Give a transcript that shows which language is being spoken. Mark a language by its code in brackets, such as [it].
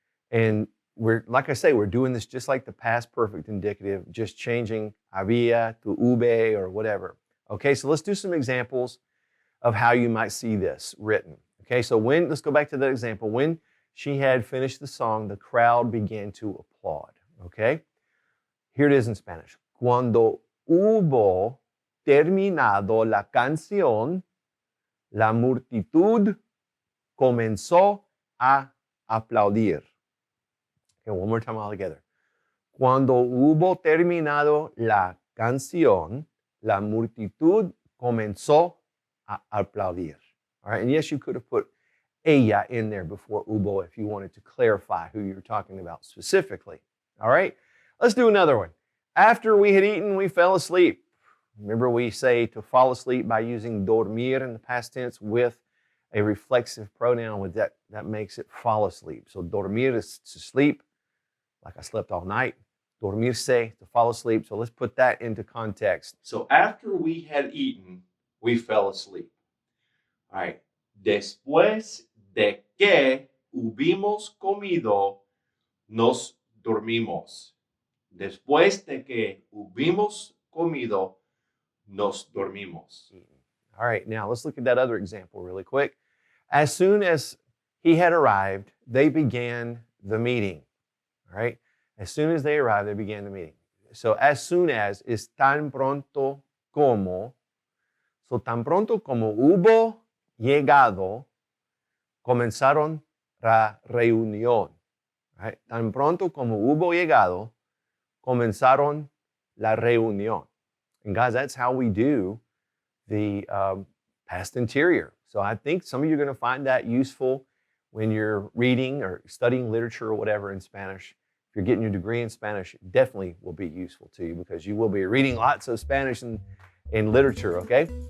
[en] And we're, like I say, we're doing this just like the past perfect indicative, just changing había to ube or whatever. Okay, so let's do some examples of how you might see this written. Okay, so let's go back to that example. When she had finished the song, the crowd began to applaud. Okay, here it is in Spanish. [es] Cuando hubo terminado la canción, la multitud comenzó a aplaudir. [en] Okay, one more time all together. [es] Cuando hubo terminado la canción, la multitud comenzó a aplaudir. [en] All right, and yes, you could have put ella in there before hubo if you wanted to clarify who you're talking about specifically. All right, let's do another one. After we had eaten, we fell asleep. Remember, we say to fall asleep by using dormir in the past tense with a reflexive pronoun with that makes it fall asleep. So dormir is to sleep, like I slept all night. Dormirse, to fall asleep. So let's put that into context. So after we had eaten, we fell asleep. All right. [es] Después de que hubimos comido, nos dormimos. Después de que hubimos comido, nos dormimos. [en] All right, now let's look at that other example really quick. As soon as he had arrived, they began the meeting. All right, as soon as they arrived, they began the meeting. So as soon as is [es] tan pronto como. So tan pronto como hubo llegado, comenzaron la reunión. [en] All right, [es] tan pronto como hubo llegado, comenzaron la reunión. [en] And guys, that's how we do the past anterior. So I think some of you are going to find that useful when you're reading or studying literature or whatever in Spanish. If you're getting your degree in Spanish, it definitely will be useful to you because you will be reading lots of Spanish in literature, okay?